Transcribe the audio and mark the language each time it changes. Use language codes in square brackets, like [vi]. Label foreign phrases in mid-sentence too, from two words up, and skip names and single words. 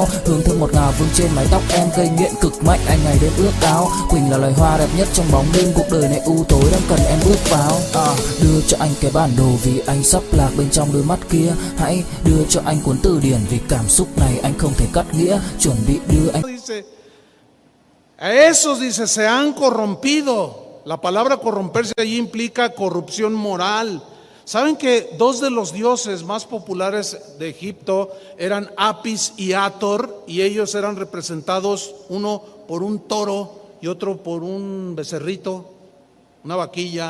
[vi] Hương thơm ngọt ngào vương trên mái tóc em, gây nghiện cực mạnh anh ngày đêm ước ao. Quỳnh là loài hoa đẹp nhất trong bóng đêm, cuộc đời này u tối đang cần em bước vào. Đưa cho anh cái bản đồ vì anh sắp lạc bên trong đôi mắt kia. Hãy đưa cho anh cuốn từ điển vì cảm xúc này anh không thể cắt nghĩa. Chuẩn bị đưa anh. [es] A esos dice se han corrompido. La palabra corromperse allí implica corrupción moral. ¿Saben que dos de los dioses más populares de Egipto eran Apis y Hathor? Y ellos eran representados, uno por un toro y otro por un becerrito, una vaquilla.